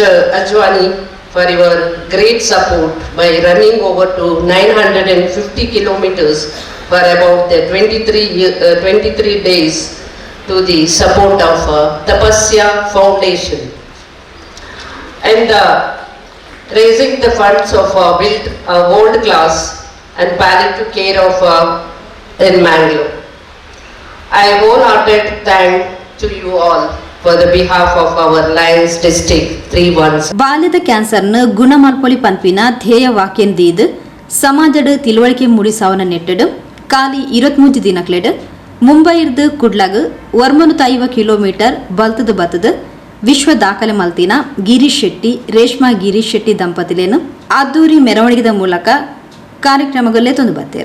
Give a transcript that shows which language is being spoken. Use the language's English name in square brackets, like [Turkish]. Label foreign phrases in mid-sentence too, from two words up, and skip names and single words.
[English] Ajwani for your great support by running over to 950 kilometers for about the 23 days to the support of Tapasya Foundation and raising the funds of build world class and palliative care of in Mangalore. I wholehearted thank to you all for the behalf of our Lions District 317. [Tulu] ಬಾಲ್ಯದ ಕ್ಯಾನ್ಸರ್ನ ಗುಣಮಲ್ಪೊಲಿ ಪನ್ಪಿನ ಧ್ಯೇಯ ವಾಕ್ಯಂದೀದು ಸಮಾಜದ ತಿಳುವಳಿಕೆ ಮೂಡಿಸಾವನ ನೆಟ್ಟಡು ಕಾಲಿ 23 ದಿನಕ್ಲೆಡು ಮುಂಬೈರ್ದು ಕುಡ್ಲಗ್ 150 ಕಿಲೋಮೀಟರ್ ಬಲ್ತದ ಬತ್ತದ ವಿಶ್ವ ದಾಖಲೆ ಮಲ್ತಿನ ಗಿರೀಶ್ ಶೆಟ್ಟಿ, ರೇಷ್ಮಾ ಗಿರೀಶ್ ಶೆಟ್ಟಿ ದಂಪತಿಲೇನು ಅದ್ದೂರಿ ಮೆರವಣಿಗೆದ ಮೂಲಕ ಕಾರ್ಯಕ್ರಮಗಳೇ ತಂದು ಬತ್ತೇರು.